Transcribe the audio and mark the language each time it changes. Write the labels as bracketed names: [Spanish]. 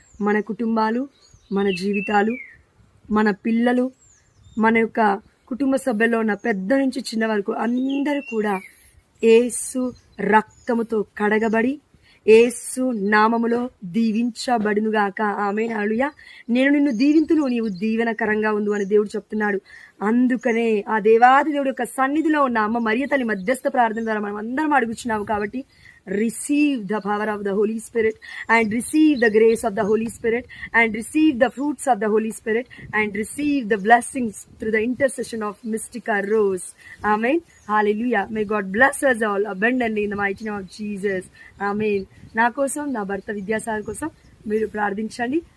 [Telugu] మన కుటుంబాలు, మన జీవితాలు, మన పిల్లలు, మన యొక్క కుటుంబ సభ్యుల్లో ఉన్న పెద్ద నుంచి చిన్న వరకు అందరూ కూడా యేసు రక్తముతో కడగబడి యేసు నామములో దీవించబడునుగాక. ఆమేన్. హల్లెలూయా. నేను నిన్ను దీవింతును, నీవు దీవెనకరంగా ఉండు అని దేవుడు చెప్తున్నాడు. అందుకనే ఆ దేవాది దేవుడి యొక్క సన్నిధిలో ఉన్న అమ్మ మరియ తల్లి మధ్యస్థ ప్రార్థన ద్వారా మనం అందరం అడుగుచున్నాము. కాబట్టి [English] receive the power of the Holy Spirit and receive the grace of the Holy Spirit and receive the fruits of the Holy Spirit and receive the blessings through the intercession of Mystica Rose. Amen. Hallelujah. May God bless us all abundantly in the mighty name of Jesus. Amen. [Telugu] నా కోసం, నా భర్త విద్యాసాగర్ కోసం మీరు ప్రార్థించండి.